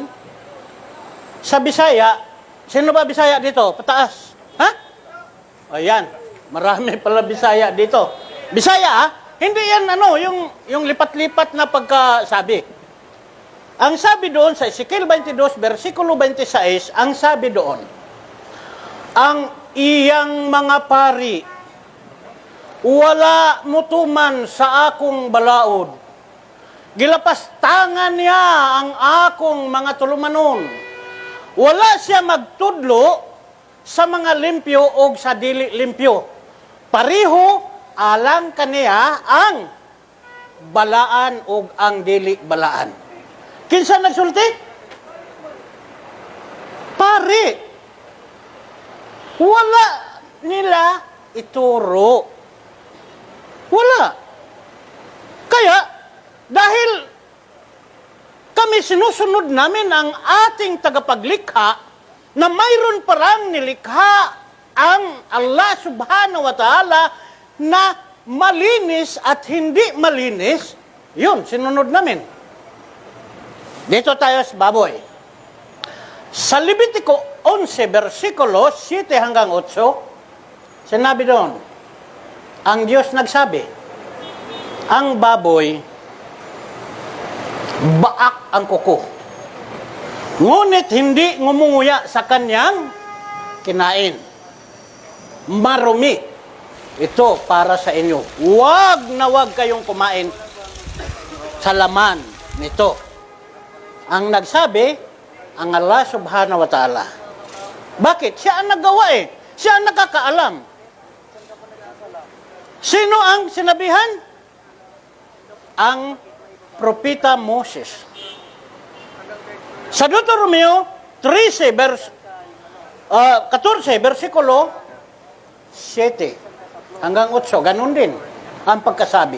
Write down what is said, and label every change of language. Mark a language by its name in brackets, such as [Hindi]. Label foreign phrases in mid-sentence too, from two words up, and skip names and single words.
[Filipino] Sa Bisaya, sino ba Bisaya dito? Pataas. Ha? Ayan, marami pala Bisaya dito. Bisaya, ha? Hindi yan yung lipat-lipat na pagkasabi. Ang sabi doon sa Ezekiel 22, versikulo 26, ang sabi doon, [Cebuano] ang iyang mga pari, wala mutuman sa akong balaod. Gilapastangan niya ang akong mga tulumanon. Wala siya magtudlo sa mga limpyo o sa dili limpyo. Pariho alang kaniya ang balaan o ang dili balaan. Kinsa nagsulti? Pari. Wala nila ituro. Wala. [Filipino] Kaya, dahil kami sinusunod namin ang ating tagapaglikha na mayroon parang nilikha ang Allah [Arabic] سبحانه وتعالى [Filipino] na malinis at hindi malinis, yun, sinunod namin. Dito tayo sa baboy. Sa Levitico 11, versikulo 7 hanggang 8, sinabi doon, ang Diyos nagsabi, ang baboy, baak ang kuko. Ngunit hindi ngumunguya sa kanyang kinain. Marumi. Ito para sa inyo. Huwag na huwag kayong kumain sa laman nito. Ang nagsabi, ang Allah [Arabic] سبحانه وتعالى. [Filipino] Bakit? Siya ang naggawa eh. Siya ang nakakaalam. Sino ang sinabihan? Ang propeta Moses. Sa Deuteronomio 14, versikulo 7 hanggang 8, ganun din ang pagkasabi.